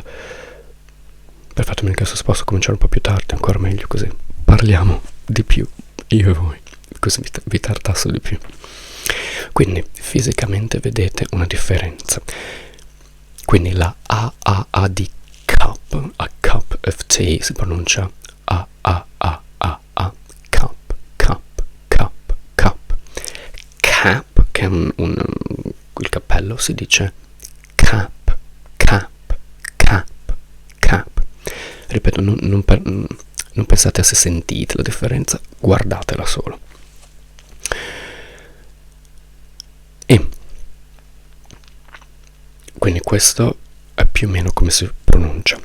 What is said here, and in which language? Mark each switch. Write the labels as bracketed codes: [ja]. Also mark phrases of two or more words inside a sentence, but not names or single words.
[it] Perfetto, mi chiesto se posso cominciare un po' più tardi, ancora meglio, così parliamo di più io e voi, così vi tartasso di più. Quindi fisicamente vedete una differenza. Quindi la A di cup, [en] a cup of tea [it] si pronuncia A, [en] cup, cup, cup, cup. [it] Cap, che è il cappello, si dice [en] cap, cap, cap, cap. [it] Ripeto, non pensate a se sentite la differenza, guardatela solo. E quindi questo è più o meno come si pronuncia.